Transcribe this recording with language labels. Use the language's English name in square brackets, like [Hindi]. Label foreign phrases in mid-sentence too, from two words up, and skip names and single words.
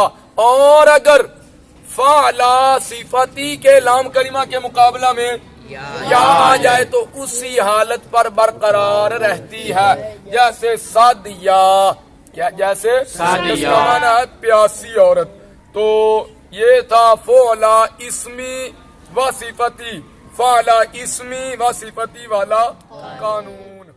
[Urdu] اور اگر فعلا صفتی کے لام کلمہ کے مقابلہ میں یا آ جائے تو اسی حالت پر برقرار رہتی ہے، جیسے صد یا، جیسے اس کا معنی ہے پیاسی عورت. تو یہ تھا فعلا اسمی و صفتی، فعلا اسمی و صفتی والا قانون.